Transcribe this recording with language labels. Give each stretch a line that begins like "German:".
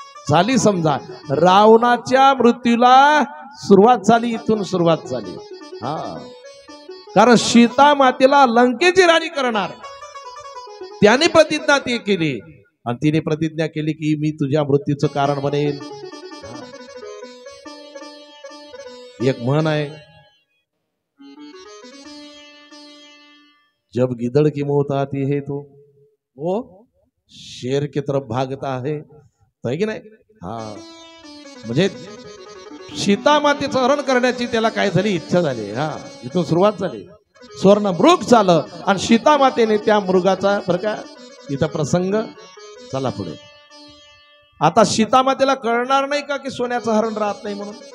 Marathi: झाली समजा रावणाच्या मृत्यूला सुरुवात झाली. इथून सुरुवात झाली. हा, कारण सीतामातेला लंकेची राणी करणार त्याने प्रतिज्ञा ती केली, आणि तिने प्रतिज्ञा केली की मी तुझ्या मृत्यूचं कारण बनेल. एक म्हण आहे,
Hindi: जब गिदड़ की मौत आती है तो वो शेर की तरफ भागता है
Marathi: की नाही? हा, म्हणजे सीतामातेचं हरण करण्याची त्याला काय झाली? इच्छा झाली. हा, इथून सुरुवात झाली. स्वर्ण मृग झालं आणि सीतामातेने त्या मृगाचा बरं का इथं प्रसंग. चला पुढे. आता सीतामातेला कळणार नाही का की सोन्याचं हरण राहत नाही म्हणून?